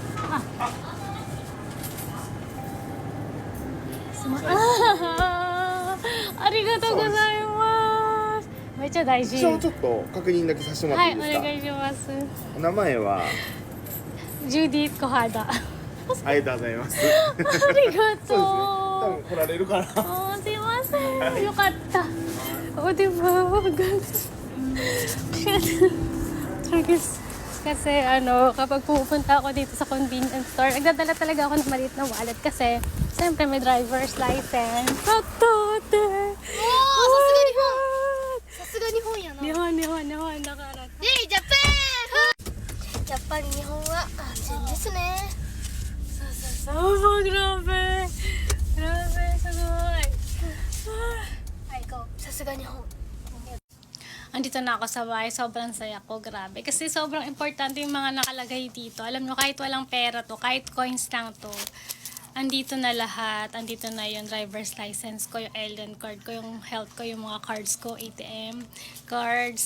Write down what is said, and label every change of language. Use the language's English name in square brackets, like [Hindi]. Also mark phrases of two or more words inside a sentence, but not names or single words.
[Japanese] ありがとうございます. めっちゃ大事。一応ちょっと確認だけさせてもらはい、おっていいですか、願いします。お名前はジュディ・コハダ。ありがとうございますありがそうですね多と分来られるかなう。すいません。よかった。 [Filipino] O, diba? Tragis. Kasi kapag pupunta ako dito sa convenience store, nagdadala talaga ako ng maliit na wallet kasi siyempre may driver's license. Tatate! [Japanese] さすが日本やな。日本だから。イェイジャパン。やっぱり日本は安全ですね。 [Filipino] そう、grabe. Grabe, sa goy. Ay, go. [Japanese] さすが日本。 [Filipino] Andito na ako sa bahay, sobrang saya ko, grabe. Kasi sobrang importante yung mga nakalagay dito. Alam nyo, kahit walang pera to, kahit coins lang to, andito na lahat. Andito na yung driver's license ko, yung Elden card ko, yung health ko, yung mga cards ko, ATM cards.